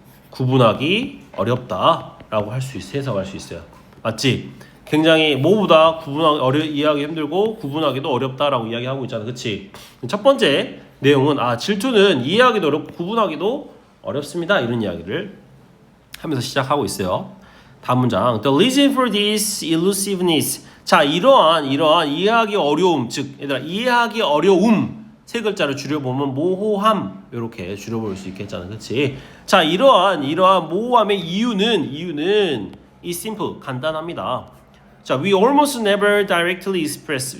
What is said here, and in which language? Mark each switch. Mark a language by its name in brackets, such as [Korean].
[Korean] 구분하기 어렵다라고 할 수 있어. 해석할 수 있어요. 맞지? 굉장히 뭐보다 이해하기 힘들고 구분하기도 어렵다라고 이야기하고 있잖아. 그치? 첫 번째 내용은 질투는 이해하기도 어렵고 구분하기도 어렵습니다. 이런 이야기를 하면서 시작하고 있어요. 다음 문장. [English] The reason for this elusiveness. [Korean] 자, 이러한 이해하기 어려움, 즉 얘들아 이해하기 어려움 세 글자를 줄여보면 모호함 이렇게 줄여볼 수 있겠잖아. 그치? 자, 이러한 모호함의 이유는 [English] is simple [Korean] 간단합니다. [English] 자, we almost never directly express.